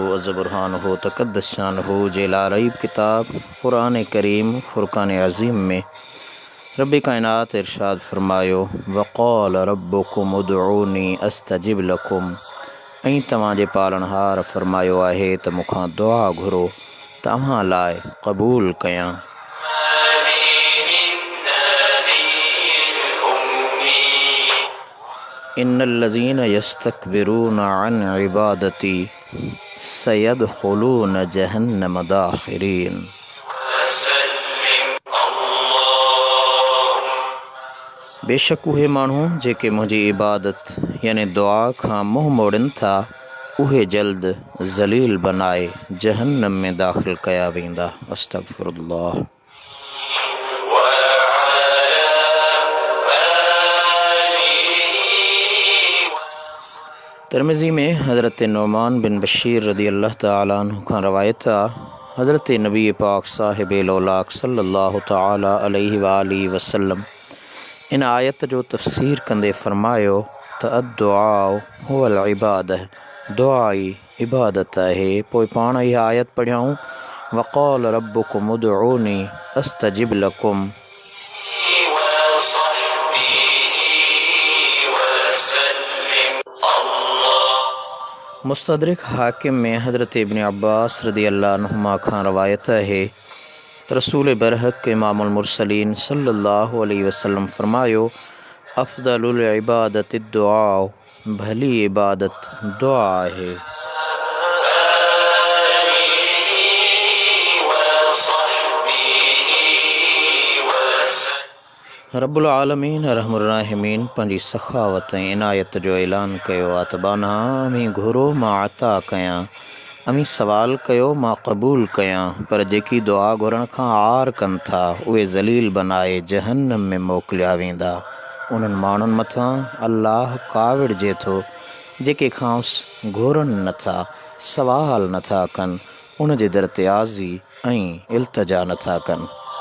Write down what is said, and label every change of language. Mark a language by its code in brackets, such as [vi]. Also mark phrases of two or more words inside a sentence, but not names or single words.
[ar] عز برهانه تقدس شأنه [sd] जे लारईब किताब क़ुरान करीम फ़ुरक़ान अज़ीम में रब्बे कायनात इरशाद फ़रमायो [ar] وقال ربكم ادعوني أستجب لكم, [sd] ऐं तव्हांजे पालनहार फ़रमायो आहे त मूंखां दुआ घुरो तव्हां लाइ क़बूल कयां। [ar] إن الذين يستكبرون عن عبادتي سيدخلون جهنم داخرين. [sd] बेशक उहे माण्हू जेके मुंहिंजी इबादत यानी दुआ खां मुंहुं मोड़नि था उहे जल्द ज़लील बनाए जहन्नम में दाख़िल कया वेंदा। [ar] أستغفر الله. [sd] तिरमिज़ी में हज़रत नुमान बिन बशीर [ar] رضي الله تعالى عنه [sd] खां रवायत आहे हज़रत नबी पाक साहिब लौलाक [ar] صلى الله تعالى عليه وآله وسلم [sd] इन आयत जो तफ़सीर कंदे फ़रमायो त [ar] الدعاء هو العبادة, [sd] दुआ ई इबादत आहे। पोइ पाण इहा आयत पढ़ियऊं [ar] وقال ربكم ادعوني أستجب لكم. [sd] मुस्तदरिक हाकिम में हज़रत इब्न अब्बास [ar] رضي الله عنهما [sd] खां रवायत है त रसूल बरहक [ar] إمام المرسلين صلى الله عليه وسلم [sd] फ़रमायो [ar] أفضل العبادة الدعاء, [sd] भली इबादत दुआ आहे। [ar] رب العالمين أرحم الراحمين [sd] पंहिंजी सखावत ऐं इनायत जो ऐलान कयो आहे त बाना अमी घुरो मां अता कयां, अमी सवाल कयो मां क़बूल कयां, पर जेकी दुआ घुरण खां आर कनि था उहे ज़लील बनाए जहन्नम में मोकिलिया वेंदा। उन्हनि माण्हुनि मथां अल्लाह काविड़जे थो जेके खांसि घुरनि नथा, सवाल नथा कनि, उन जे दर ते आज़ी ऐं इल्तिजा नथा कनि।